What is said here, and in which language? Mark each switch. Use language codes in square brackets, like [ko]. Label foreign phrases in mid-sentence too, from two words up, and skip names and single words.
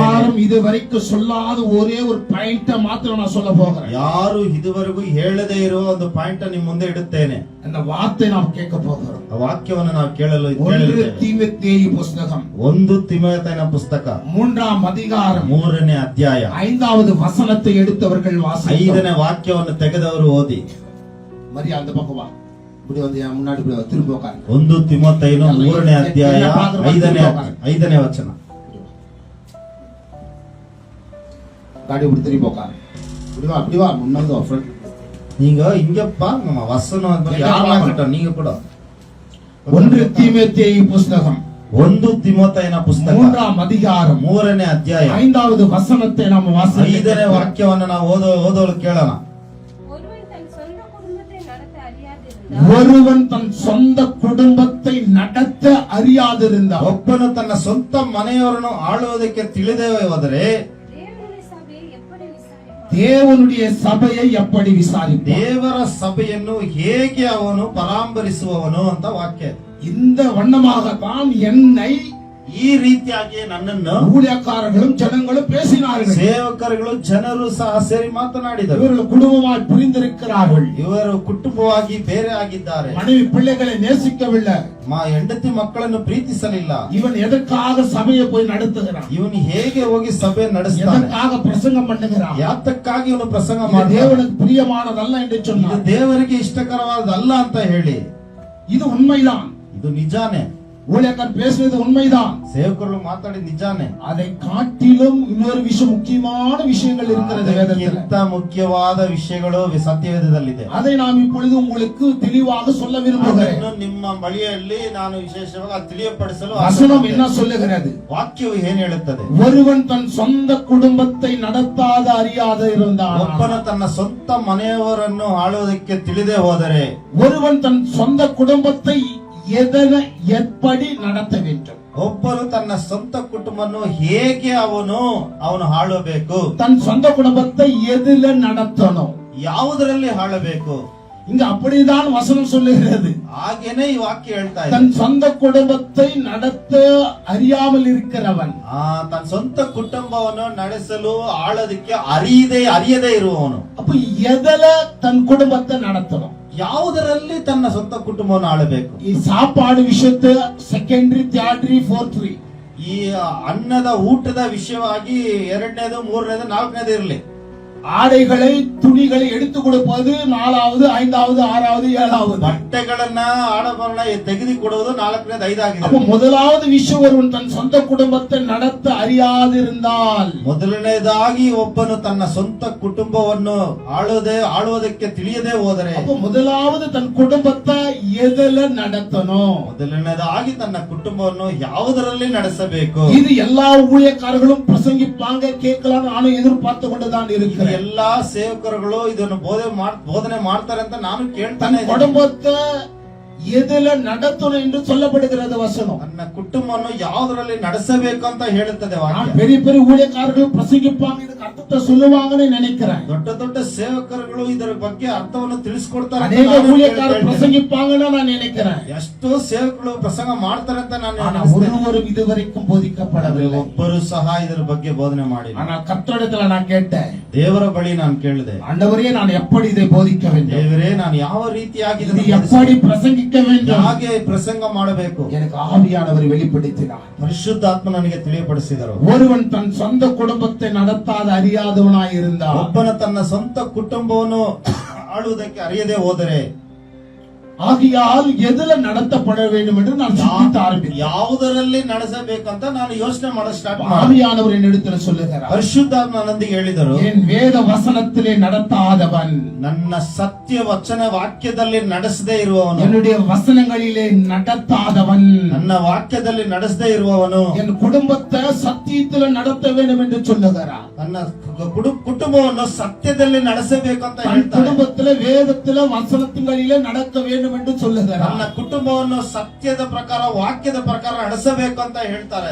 [ta] யாரும் இதுவரைக்கும் சொல்லாத ஒரே ஒரு பாயிண்ட மாத்திரம் நான் சொல்ல போகிறேன். [kn] ಯಾರು ಇದುವರೆಗೂ ಹೇಳದೇ ಇರುವ ಒಂದು ಪಾಯಿಂಟ್ ನಿಮ್ಮ ಮುಂದೆ ಇಡುತ್ತೇನೆ. [ta] அந்த வார்த்தை நாம் கேட்க போகிறோம். [kn] ಆ ವಾಕ್ಯವನ್ನು ನಾವು ಕೇಳಲು [ta] 1 தீமோத்தேயு புத்தகம் [kn] 1 ತಿಮೋಥೆಯನ ಪುಸ್ತಕ [ta] 3ஆம் அதிகாரம் [kn] 3ನೇ ಅಧ್ಯಾಯ [ta] 5வது வசனத்தை எடுத்தவர்கள் வாசிக்கலாம். [kn] 5ನೇ ವಾಕ್ಯವನ್ನು ತೆಗೆದವರು ಓದಿ. [ta] மரியா அந்த பக்கம் வா, இப்படி வந்து என் முன்னாடி இப்படி திரும்ப உட்காருங்க. [kn] 1 ತಿಮೋಥೆಯನ 3ನೇ ಅಧ್ಯಾಯ 5ನೇ ವಚನ. [ta] ಗಾಡಿ இப்படி திரும்ப உட்காரு. இப்படி வா முன்னாடி வா ஃப்ரெண்ட். நீங்க இங்க பாருங்க வசனம் யாரெல்லாம் கிட்ட நீங்க கூட 1 தீமோத்தேயு புத்தகம் [kn] 1 ತಿಮೋಥೆಯನ ಪುಸ್ತಕ [ta] 3ஆம் அதிகாரம் [kn] 3ನೇ ಅಧ್ಯಾಯ [ta] 5வது ವಚನத்தை நாம் வாசிக்கலாம். [kn] 5ನೇ ವಾಕ್ಯವನ್ನು ನಾವು ಓದೋಲು ಕೇಳೋಣ. [ta] ஒருவன் தன் சொந்த குடும்பத்தை நடத்த அறியாதிருந்தால், [kn] ಒಬ್ಬನು ತನ್ನ ಸ್ವಂತ ಮನೆಯವರನ್ನು ಆಳುವುದಕ್ಕೆ ತಿಳಿದೇ ಹೋದರೆ [ta] தேவனுடைய சபையை எப்படி விசாரிப்பான்? [kn] ದೇವರ ಸಭೆಯನ್ನು ಹೇಗೆ ಅವನು ಪರಾಂಬರಿಸುವವನು ಅಂತ ವಾಕ್ಯ. [ta] இந்த வண்ணமாகத்தான் என்னை [kn] ಈ ರೀತಿಯಾಗಿ ನನ್ನನ್ನು [ta] ஊழியக்காரர்களும் ஜனங்களும் பேசினார்கள். [kn] ಸೇವಕರುಗಳು ಜನರು ಸಹ ಸೇರಿ ಮಾತನಾಡಿದರು. [ta] இவர்கள் குடும்பமாய் பிரிந்திருக்கிறார்கள். [kn] ಇವರು ಕುಟುಂಬವಾಗಿ ಬೇರೆ ಆಗಿದ್ದಾರೆ. [ta] மனைவி பிள்ளைகளை நேசிக்கவில்லை. [kn] ಹೆಂಡತಿ ಮಕ್ಕಳನ್ನು ಪ್ರೀತಿಸಲಿಲ್ಲ. [ta] இவன் எதற்காக சபையை போய் நடத்துகிறான்? [kn] ಇವನು ಹೇಗೆ ಹೋಗಿ ಸಭೆ ನಡೆಸ್ತಾನೆ? [ta] எதற்காக பிரசங்கம் பண்ணுகிறான்? [kn] ಯಾತಕ್ಕಾಗಿ ಇವನು ಪ್ರಸಂಗ [ta] இது [kn] ಮಾಡ್ತಾನೆ? [ta] தேவனுக்கு பிரியமானதல்ல என்று [kn] ಇದು [ta] சொன்னார். [kn] ದೇವರಿಗೆ ಇಷ್ಟಕರವಾದಲ್ಲ ಅಂತ ಹೇಳಿ, [ta] இது உண்மைதான். [kn] ಇದು ನಿಜಾನೇ. [ta] ஊழியக்காரர் பேசுறது உண்மைதான். [kn] ಸೇವಕರು ಮಾತಾಡಿ ನಿಜಾನೇ. [ta] அதை காட்டிலும் இன்னொரு விஷயம், முக்கியமான விஷயங்கள் இருக்கிறது வேதத்தில். [kn] ಅದಕ್ಕಿಂತ ಮುಖ್ಯವಾದ ವಿಷಯಗಳು ಸತ್ಯವೇದದಲ್ಲಿದೆ. [ta] அதை நாம் இப்பொழுது உங்களுக்கு தெளிவாக சொல்ல விரும்புகிறேன். [kn] ಅದನ್ನು ನಿಮ್ಮ ಬಳಿಯಲ್ಲಿ ನಾನು ವಿಶೇಷವಾಗಿ ತಿಳಿಯಪಡಿಸಲು [ta] வசனம் என்ன சொல்லுகிறது? [kn] ವಾಕ್ಯವು ಏನು ಹೇಳುತ್ತದೆ? [ta] ஒருவன் தன் சொந்த குடும்பத்தை நடத்தாத அறியாத இருந்தான். [kn] ಒಬ್ಬನು ತನ್ನ ಸ್ವಂತ ಮನೆಯವರನ್ನು ಆಳುವುದಕ್ಕೆ ತಿಳಿದೇ ಹೋದರೆ, [ta] ஒருவன் தன் சொந்த குடும்பத்தை எப்படி நடத்த வேண்டும்? [kn] ಒಬ್ಬನು ತನ್ನ ಸ್ವಂತ ಕುಟುಂಬವನ್ನು ಹೇಗೆ ಅವನು ಆಳಬೇಕು? [ta] தன் சொந்த குடும்பத்தை எதுல நடத்தணும்? [kn] ಯಾವುದರಲ್ಲಿ ಆಳಬೇಕು? [ta] இங்க அப்படிதான் வசனம் சொல்லுகிறது. [kn] ಹಾಗೇನೆ ಈ ವಾಕ್ಯ ಹೇಳ್ತಾ ಇದೆ. [ta] தன் சொந்த குடும்பத்தை நடத்த அறியாமல் இருக்கிறவன், [kn] ತನ್ನ ಸ್ವಂತ ಕುಟುಂಬವನ್ನು ನಡೆಸಲು ಆಳೋದಕ್ಕೆ ಅರಿಯದೇ ಇರುವವನು. [ta] அப்ப எதுல தன் குடும்பத்தை நடத்தணும்? [kn] ಯಾವುದರಲ್ಲಿ ತನ್ನ ಸ್ವಂತ ಕುಟುಂಬವನ್ನು ಆಳಬೇಕು? [ta] ಈ சாப்பாடு விஷயத்தை செகண்டರಿ, [en] thirdary, fourthary, [kn] ಈ ಅನ್ನದ ಊಟದ ವಿಷಯವಾಗಿ 2ನೇದು, 3ನೇದು, 4ನೇದು ಇರಲಿ. [ta] ஆடைகளை, துணிகளை எடுத்து கொடுப்பது 4வது, 5வது, 6வது, 7வது. [kn] ಬಟ್ಟೆಗಳನ್ನ, ಆಡಬರಣ ತೆಗೆದುಕೊಡುವುದು 4ನೇದು, 5ಆಗಿದೆ. [ta] அப்ப முதலாவது விஷயம், ஒருவன் தன் சொந்த குடும்பத்தை நடத்த அறியாதிருந்தால், [kn] ಮೊದಲನೇದಾಗಿ ಒಬ್ಬನು ತನ್ನ ಸ್ವಂತ ಕುಟುಂಬವನ್ನು ಆಳುವುದಕ್ಕೆ ತಿಳಿಯದೆ ಹೋದರೆ, [ta] அப்ப முதலாவது தன் குடும்பத்தை எதுல நடத்தணும்? [kn] ಮೊದಲನೇದಾಗಿ ತನ್ನ ಕುಟುಂಬವನ್ನು ಯಾವುದರಲ್ಲಿ ನಡೆಸಬೇಕು? [ta] இது எல்லா ஊழியக்காரர்களும் பிரசங்கிப்பாங்க, கேட்கலாம், நானும் எதிர்பார்த்து கொண்டுதான் இருக்கிறேன். [kn] ಎಲ್ಲಾ ಸೇವಕರುಗಳು ಇದನ್ನು ಬೋಧನೆ ಮಾಡ್ತಾರೆ ಅಂತ ನಾನು ಕೇಳ್ತಾನೆ. [ta] குடும்பத்தை எதுல நடத்தணும் என்று சொல்லப்படுகிறது வசனம். [kn] ನನ್ನ ಕುಟುಂಬವನ್ನು ಯಾವುದರಲ್ಲಿ ನಡೆಸಬೇಕು ಅಂತ ಹೇಳುತ್ತದೆ ವಾಕ್ಯ. [ta] பெரிய பெரிய ஊழியக்காரர்கள் பிரசங்கிப்பாங்க, இதுக்கு அர்த்தத்தை சொல்லுவாங்கன்னு நினைக்கிறேன். [kn] ದೊಡ್ಡ ದೊಡ್ಡ ಸೇವಕರುಗಳು ಇದರ ಬಗ್ಗೆ ಅರ್ಥವನ್ನು ತಿಳಿಸಿಕೊಡ್ತಾರೆ. [ta] ಅನೇಕ ஊழியக்காரர் பிரசங்கிப்பாங்கன்னு நான் நினைக்கிறேன். [kn] ಎಷ್ಟೋ ಸೇವಕರು ಪ್ರಸಂಗ ಮಾಡ್ತಾರೆ ಅಂತ ನಾನು [ta] ஒருவரும் இதுவரைக்கும் போதிக்கப்படவில்லை. [kn] ಒಬ್ಬರು ಸಹ ಇದರ ಬಗ್ಗೆ ಬೋಧನೆ ಮಾಡಿ. [ta] ஆனால் கர்த்தரிடத்துல நான் கேட்டேன், [kn] ದೇವರ ಬಳಿ ನಾನು ಕೇಳಿದೆ, [ta] ஆண்டவரே நான் எப்படி இதை போதிக்க வேண்டும்? [kn] ದೇವರೇ ನಾನು ಯಾವ ರೀತಿಯಾಗಿ [ta] இது எப்படி பிரசங்கிக்க வேண்டும்? [kn] ಹಾಗೆ ಪ್ರಸಂಗ ಮಾಡಬೇಕು? [ta] எனக்கு ஆவியானவர் வெளிப்படுத்தினார். [kn] ಪರಿಶುದ್ಧಾತ್ಮ ನನಗೆ ತಿಳಿಯಪಡಿಸಿದರು. [ta] ஒருவன் தன் சொந்த குடும்பத்தை நடத்தாத அறியாதவனாய் இருந்தால், [kn] ಒಬ್ಬನ ತನ್ನ ಸ್ವಂತ ಕುಟುಂಬವನ್ನು ಆಳುವುದಕ್ಕೆ ಅರಿಯದೆ ಹೋದರೆ, [ta] ஆகையால் எதுல நடத்தப்பட வேண்டும் என்று நான் சிந்திக்க ஆரம்பித்தேன். [kn] ಯಾವುದರಲ್ಲಿ ನಡೆಸಬೇಕಂತ ನಾನು ಯೋಚನೆ ಮಾಡಲು ಸ್ಟಾರ್ಟ್ ಮಾಡಿದೆ. [ta] ஆவியானவர் என்னிடத்தில் சொல்லுகிறார், [kn] ಪರಿಶುದ್ಧಾತ್ಮ ನನ್ನೊಂದಿಗೆ ಹೇಳಿದರು, [ta] என் வேத வசனத்திலே நடத்தாதவன், [kn] ನನ್ನ ಸತ್ಯ ವಚನ ವಾಕ್ಯದಲ್ಲಿ ನಡೆಸದೇ ಇರುವವನು, [ta] என்னுடைய வசனங்களிலே நடத்தாதவன், [kn] ನನ್ನ ವಾಕ್ಯದಲ್ಲಿ ನಡೆಸದೇ ಇರುವವನು [ta] என் குடும்பத்தை சத்தியத்தில் நடத்த வேண்டும் என்று சொல்லுகிறார். [kn] ನನ್ನ ಕುಟುಂಬವನ್ನು ಸತ್ಯದಲ್ಲಿ ನಡೆಸಬೇಕಂತ [ta] தன் [kn] ಹೇಳ್ತಾರೆ. [ta] குடும்பத்தில வேதத்தில வசனத்திங்களிலே நடக்க வேண்டும் என்று சொல்லுகிறார். [kn] ನನ್ನ ಕುಟುಂಬವನ್ನು ಸತ್ಯದ ಪ್ರಕಾರ, ವಾಕ್ಯದ ಪ್ರಕಾರ ನಡೆಸಬೇಕು ಅಂತ ಹೇಳ್ತಾರೆ.